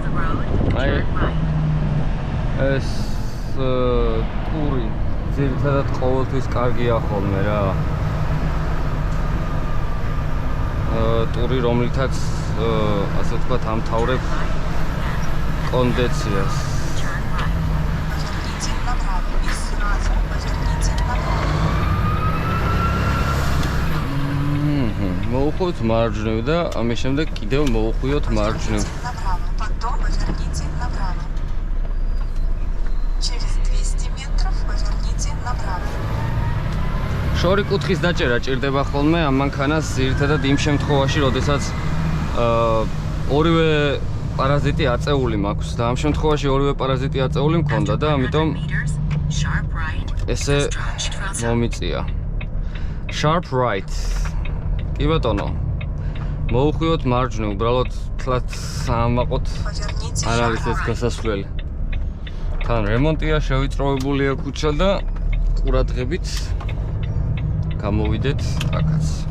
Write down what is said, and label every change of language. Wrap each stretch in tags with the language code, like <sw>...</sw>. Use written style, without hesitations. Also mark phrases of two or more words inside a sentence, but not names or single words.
<ka>აი ეს ტური ძირითადად ყოველთვის კარგია ხოლმე რა. ტური რომლითაც ასე ვთქვათ ამთავრებ კონდეციას.</ka> <ru>Поверните направо и сразу поверните направо.</ru> <ka>მოუხვევთ მარჯვნივ და ამის შემდეგ კიდევ მოუხვიოთ მარჯვნივ.</ka> <ru>Направо, потом поверните направо. Через 200 метров поверните направо.</ru> <ka>შორი კუთხის დაჭერა ჭირდება ხოლმე ამ მანქანას ძირითადად იმ შემთხვევაში, როდესაც ორივე პარაზიტი აწეული მაქვს და ამ შემთხვევაში ორივე პარაზიტი აწეული მქონდა და ამიტომ ესე მომიწია.</ka> <en>Sharp right.</en> <ka>კი ბატონო. მოუხვიოთ მარჯვნივ, უბრალოდ თლაც სამაყოთ</ka> <ru>Поверните</ru> <ka>არ არის ეს გასასვლელი. თან რემონტია, შევიწროებულია ქუჩა და ყურადღებით გამოვიდეთ აქაც.</ka>